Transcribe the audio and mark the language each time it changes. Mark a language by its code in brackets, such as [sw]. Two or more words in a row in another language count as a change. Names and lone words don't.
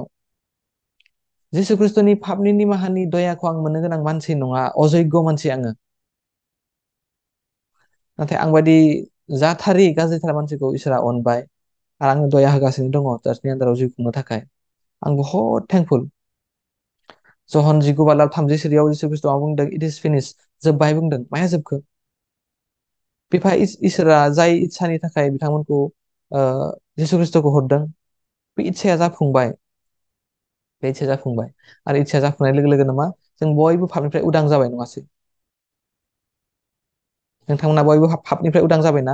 [brx] जिसु खृष्टनि पापनि निमाहानि दयाखौ आं मोननो गोनां मानसि नङा, अजयग मानसि आङो। नाथाय आं बायदि जाथारि गाज्रिथार मानसिखौ इसोरा अनबाय आरो आंनो दया होगासिनो दङ चार्चनि आन्दाराव जिउ खुंनो थाखाय। आं बहुत थेंकफुल। जहन 19:30 जिसु खृष्टआ बुंदों [en] it is finish, [brx] जोब्बाय बुंदों। माया जोबखो? बिफा इसोरा जाय इच्छानि थाखाय बिथांमोनखौ जिसु खृष्टखौ हरदों, बे इच्छाया जाफुंबाय। बे इच्छाया जाफुंबाय आरो इच्छाया जाफुंनाय लोगो लोगोनो मा, जों बयबो पापनिफ्राय उदां जाबाय, नङासै? नोंथांमोना बयबो पापनिफ्राय उदां जाबायना?